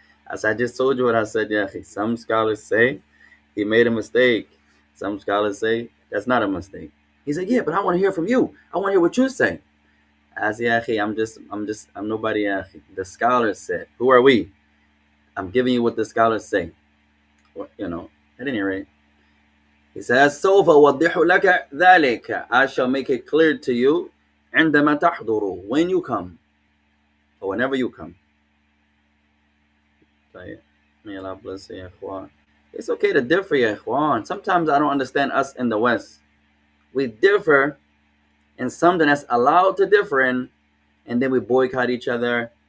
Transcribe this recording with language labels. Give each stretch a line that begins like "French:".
English: I said, I just told you what I said, Yahi. Some scholars say he made a mistake. Some scholars say that's not a mistake. He said, yeah, but I want to hear from you. I want to hear what you say. I said, Yahi, I'm nobody, Yahi. The scholars said. Who are we? I'm giving you what the scholars say. Well, at any rate, He says,
Arabic: سوف أوضح لك ذلك.
English: I shall make it clear to you
Arabic: عندما تحضر,
English: when you come, or whenever you come.
Arabic: طيب.
English: May Allah bless you, يا إخوان. It's okay to differ, يا إخوان. Sometimes I don't understand us in the West. We differ in something that's allowed to differ in, and then we boycott each other.